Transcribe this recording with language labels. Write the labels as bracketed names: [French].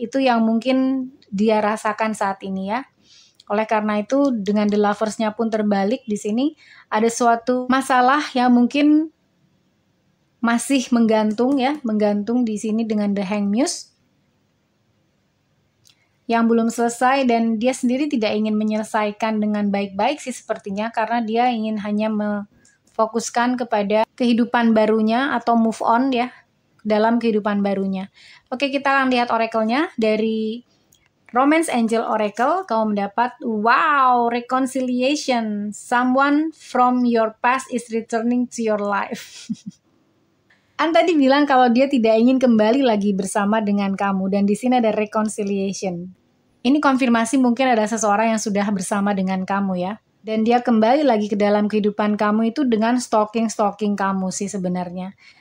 [Indonesian] Itu yang mungkin dia rasakan saat ini ya. Oleh karena itu dengan The Lovers-nya pun terbalik di sini ada suatu masalah yang mungkin masih menggantung ya, menggantung di sini dengan The Hanged Muse yang belum selesai dan dia sendiri tidak ingin menyelesaikan dengan baik-baik sih sepertinya karena dia ingin hanya memfokuskan kepada kehidupan barunya atau move on ya dalam kehidupan barunya. Oke, kita akan lihat oracle-nya dari Romance Angel Oracle. Kamu mendapat wow, reconciliation. [English] Someone from your past is returning to your life. [Indonesian] An tadi bilang kalau dia tidak ingin kembali lagi bersama dengan kamu dan di sini ada reconciliation. Ini konfirmasi mungkin ada seseorang yang sudah bersama dengan kamu ya. Dan dia kembali lagi ke dalam kehidupan kamu itu dengan stalking kamu sih sebenarnya.